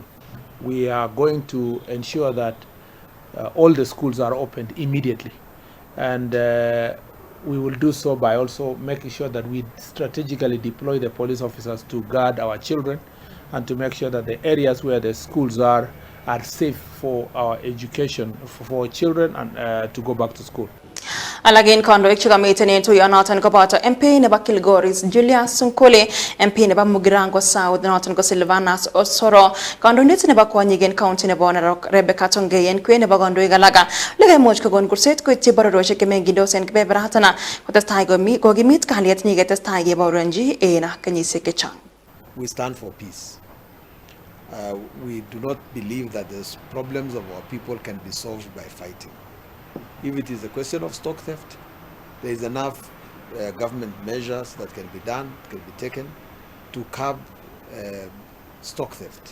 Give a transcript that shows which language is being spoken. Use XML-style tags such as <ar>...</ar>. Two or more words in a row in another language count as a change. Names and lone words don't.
<en>We are going to ensure that all the schools are opened immediately, and we will do so by also making sure that we strategically deploy the police officers to guard our children and to make sure that the areas where the schools are safe for our education, for children and to go back to school.</en> <kln>Alagin kondoik chekamiten en tuyonoton koboto MP nebo Kilgoris Julius Sunkule, MP nebo Mugirango South noton ko Silvanus Osoro, kondoindet nebo kwonyik en county nebo Narok Rebecca Tongei en kwen nebo kondoik alak lekaimuch kokon kurset koityi bororiosiek chemengindos en kebeberatan kotestai kokimit kalyet nyiketestai kebaorionji en kenyisiek chechang.</kln> <en>We stand for peace. We do not believe that the problems of our people can be solved by fighting. If it is a question of stock theft, there is enough government measures that can be done, can be taken to curb stock theft.</en>